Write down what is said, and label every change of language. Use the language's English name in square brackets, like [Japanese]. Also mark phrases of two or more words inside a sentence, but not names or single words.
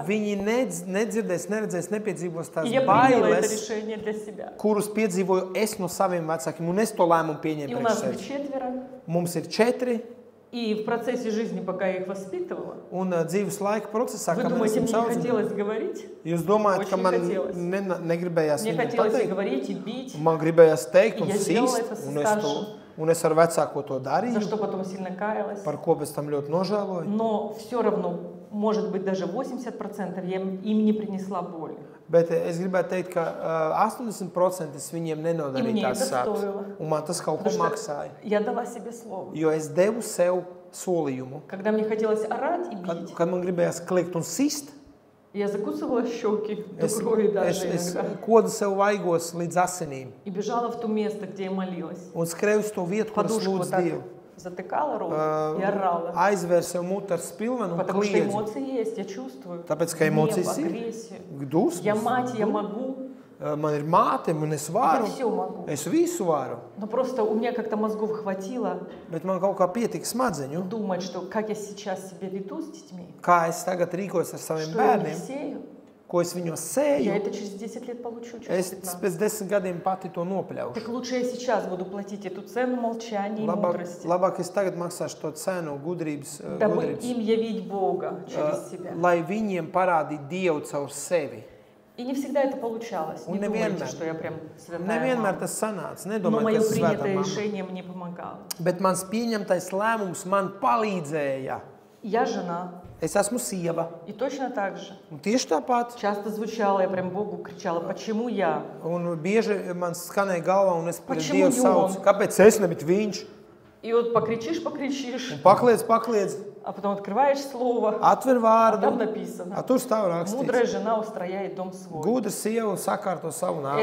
[Latvian] Viņi nedzirdēs, neredzēs, nepiedzīvos tās [Russian] И я приняла это [Latvian] bailes, [Russian] решение для себя. [Latvian] kurus piedzīvoju es no saviem vecākiem, un es to lēmumu [Russian] И [Latvian] pieņēmu [Russian] у [Latvian] priekš [Russian] нас их [Latvian] sevis. 4, Mums ir 4, [Russian] И в процессе жизни, пока я их воспитывала, [Latvian] Un dzīves laika procesā, [Russian] вы [Latvian] kad [Russian] думаете, [Latvian] mēs [Russian] мне не [Latvian] esam [Russian] хотелось говорить? [Latvian] jūs domājat, ka [Russian] Очень [Latvian] man [Russian] хотелось. [Latvian] negribējās [Russian] Мне [Latvian] viņam [Russian] хотелось и [Latvian] pateikt? [Russian] говорить, и бить, [Latvian] Un man gribējās teikt un [Russian] Ja сделала [Latvian] sīst, [Russian] это со [Latvian] un es, to, [Russian] старшим. [Latvian] un es ar vecāko to [Russian] за [Latvian] darīju, [Russian] что потом сильно каялась. [Latvian] par ko pēc tam ļoti nožēloju. [Russian] Но все равно, может быть, даже 80% я им не принесла боли. [Latvian] Bet es gribētu teikt, ka 80% es viņiem [Russian] И [Latvian] nenodarīju [Russian] мне [Latvian] tās [Russian] это [Latvian] sāpes. [Russian] стоило. [Latvian] Un man tas kaut ko [Russian] Потому что [Latvian] maksāja. [Russian] я дала себе слово. [Latvian] Jo es devu sev solījumu. [Russian] Когда мне хотелось орать и бить, [Latvian] Kad man gribējās kliegt un sist, [Russian] я закусывала щеки до [Latvian] es, [Russian] крови даже [Latvian] es [Russian] иногда. [Latvian] kodu sev vaigos līdz asinīm. [Russian] И бежала в то место, где я молилась. [Latvian] Un skrēju uz to vietu, kur es [Russian] Подушку вот [Latvian] lūdzu [Russian] так [Latvian] Dievu. [Russian] затыкала рот и орала. [Latvian] Aizvēru sev mutu ar spilvenu un [Russian] Потому что [Latvian] kliedzu. [Russian] эмоции есть, я чувствую. [Latvian] Tāpēc, ka [Russian] Гнев, [Latvian] emocijas ir, [Russian] агрессию. [Latvian] dusmas, [Russian] Я мать, я могу. [Latvian] man ir māte, un es [Russian] Я [Latvian] varu, [Russian] все могу. [Latvian] es visu varu, [Russian] Но просто у меня как-то mozgов хватило [Latvian] bet man kaut kā pietika smadzeņu, [Russian] думать, что как я сейчас себя веду с детьми, [Latvian] kā es tagad rīkos ar saviem [Russian] что я в них [Latvian] bērniem, [Russian] сею. [Latvian] ko es viņos [Russian] Я [Latvian] sēju, [Russian] это через 10 лет получу, [Latvian] es [Russian] через 15. [Latvian] pēc 10 gadiem pati to nopļaušu. [Russian] Так лучше я сейчас буду платить эту цену молчания и мудрости, [Latvian] Labāk es tagad maksāšu to cenu gudrības, [Russian] дабы [Latvian] gudrības [Russian] им явить Бога через себя. [Latvian] lai viņiem parādītu Dievu caur sevi. [Russian] И не всегда это получалось. Не [Latvian] Un [Russian] думайте, [Latvian] nevienmēr. [Russian] что я прям святая [Latvian] Nevienmēr [Russian] мама. [Latvian] tas sanāca, [Russian] Но [Latvian] nedomāju, [Russian] мое [Latvian] ka tas svētā [Russian] принятое [Latvian] mamma. [Russian] решение мне помогало. [Latvian] Bet mans pieņemtais lēmums man palīdzēja. [Russian] Я жена. [Latvian] Es esmu sieva. [Russian] И точно так же. [Latvian] Un tieši tāpat. [Russian] Часто звучало, я прям Богу кричала, почему я? [Latvian] Un bieži man skanēja galvā, un es pret [Russian] Почему [Latvian] Dievu saucu, [Russian] он? [Latvian] kāpēc es nevis viņš? [Russian] И вот покричишь, покричишь, [Latvian] Un pakliedz, [Russian] а потом открываешь слово, [Latvian] atver [Russian] а там [Latvian] vārdu, [Russian] написано. [Latvian] tur stāv [Russian] Мудрая [Latvian] rakstīts. [Russian] жена устрояет дом свой. [Latvian] Gudra sieva sakārto savu nāmu.